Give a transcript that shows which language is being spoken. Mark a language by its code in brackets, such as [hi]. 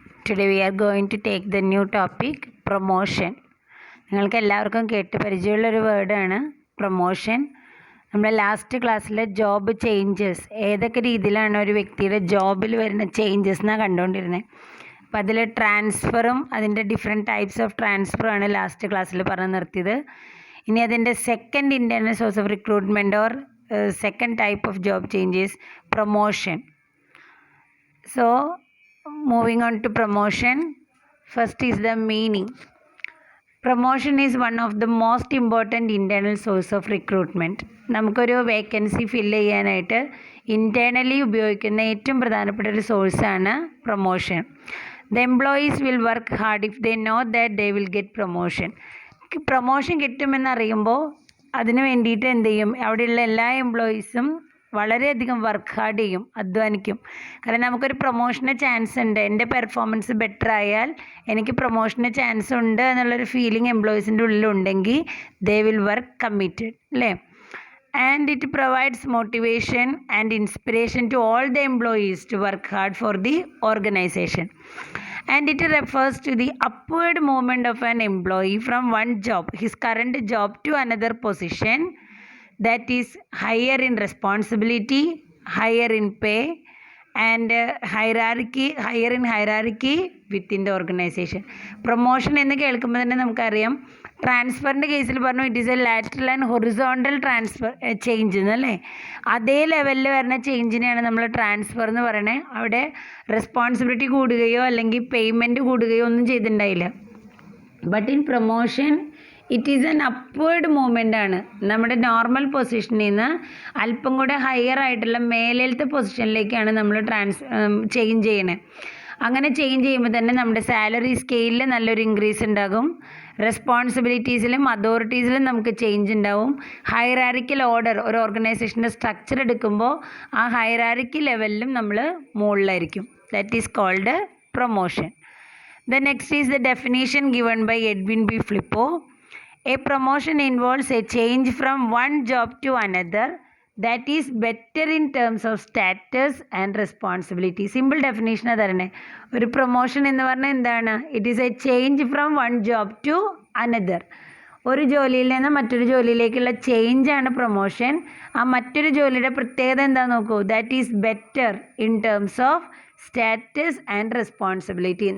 [en] Today we are going to take the new topic promotion. [ml] നിങ്ങൾക്ക് എല്ലാവർക്കും കേട്ട് പരിചയമുള്ളൊരു വേർഡാണ് പ്രൊമോഷൻ. നമ്മുടെ ലാസ്റ്റ് ക്ലാസ്സിൽ ജോബ് ചേഞ്ചസ് ഏതൊക്കെ രീതിയിലാണ് ഒരു വ്യക്തിയുടെ ജോബിൽ വരുന്ന ചേഞ്ചസ് എന്നാണ് കണ്ടുകൊണ്ടിരുന്നത്. അപ്പോൾ അതിൽ ട്രാൻസ്ഫറും അതിൻ്റെ ഡിഫറെൻറ്റ് ടൈപ്സ് ഓഫ് ട്രാൻസ്ഫറുമാണ് ലാസ്റ്റ് ക്ലാസ്സിൽ പറഞ്ഞു നിർത്തിയത്. ഇനി അതിൻ്റെ second internal source of recruitment or second type of job changes promotion. [en] So moving on to promotion, first is the meaning. Promotion is one of the most important internal source of recruitment. [ml] നമുക്കൊരു vacancy fill ചെയ്യാനായിട്ട് internally ഉപയോഗിക്കുന്ന ഏറ്റവും പ്രധാനപ്പെട്ട ഒരു സോഴ്സാണ് promotion. [en] The employees will work hard if they know that they will get promotion. [ml] Promotion കിട്ടുമെന്നറിയുമ്പോൾ അതിന് വേണ്ടിയിട്ട് എന്ത് ചെയ്യും, അവിടെയുള്ള എല്ലാ എംപ്ലോയീസും വളരെയധികം വർക്ക് ഹാർഡ് ചെയ്യും, അധ്വാനിക്കും. കാരണം നമുക്കൊരു പ്രൊമോഷന് ചാൻസ് ഉണ്ട്, എൻ്റെ പെർഫോമൻസ് ബെറ്റർ ആയാൽ എനിക്ക് പ്രൊമോഷന് ചാൻസ് ഉണ്ട് എന്നുള്ളൊരു feeling എംപ്ലോയീസിൻ്റെ ഉള്ളിലുണ്ടെങ്കിൽ [en] they will work committed, [ml] അല്ലേ? [en] And it provides motivation and inspiration to all the employees to work hard for the organisation. And it refers to the upward movement of an employee from one job, his current job, to another position that is higher in responsibility, higher in pay, and higher in hierarchy within the organization. [ml] Promotion എന്ന് കേൾക്കുമ്പോൾ തന്നെ നമുക്കറിയാം, ട്രാൻസ്ഫറിൻ്റെ കേസിൽ പറഞ്ഞു [en] it is a lateral and horizontal transfer change [ml] എന്നല്ലേ. അതേ ലെവലിൽ വരുന്ന ചേഞ്ചിനെയാണ് നമ്മൾ ട്രാൻസ്ഫർ എന്ന് പറയണത്. അവിടെ റെസ്പോൺസിബിലിറ്റി കൂടുകയോ അല്ലെങ്കിൽ പേയ്മെൻറ്റ് കൂടുകയോ ഒന്നും ചെയ്തിട്ടുണ്ടായില്ല. [en] But in promotion it is an upward movement ആണ്. [ml] നമ്മുടെ നോർമൽ പൊസിഷനിൽ നിന്ന് അല്പം കൂടെ ഹയർ ആയിട്ടുള്ള മേലത്തെ പൊസിഷനിലേക്കാണ് നമ്മൾ ചേഞ്ച് ചെയ്യണത്. അങ്ങനെ ചേഞ്ച് ചെയ്യുമ്പോൾ തന്നെ നമ്മുടെ സാലറി സ്കെയിലിൽ നല്ലൊരു ഇൻക്രീസ് ഉണ്ടാകും, റെസ്പോൺസിബിലിറ്റീസിലും അതോറിറ്റീസിലും നമുക്ക് ചേഞ്ച് ഉണ്ടാവും. ഹൈറാർക്കിക്കൽ ഓർഡർ, ഒരു ഓർഗനൈസേഷൻ്റെ സ്ട്രക്ചർ എടുക്കുമ്പോൾ ആ ഹൈറാർക്കി ലെവലിലും നമ്മൾ മുകളിലായിരിക്കും. [en] That is called promotion. The next is the definition given by Edwin B. Flippo. A promotion involves a change from one job to another that is better in terms of status and responsibility. Simple definition അതാണ്. [ml] ഒരു promotion എന്ന് പറഞ്ഞാൽ എന്താണ്? [en] It is a change from one job to another. [ml] ഒരു ജോലിയിൽ നിന്ന് മറ്റൊരു ജോലിയിലേക്കുള്ള ചേഞ്ചാണ് promotion. ആ മറ്റൊരു ജോലിയുടെ പ്രത്യേകത എന്താ നോക്കൂ. [en] That is better in terms of status and responsibility.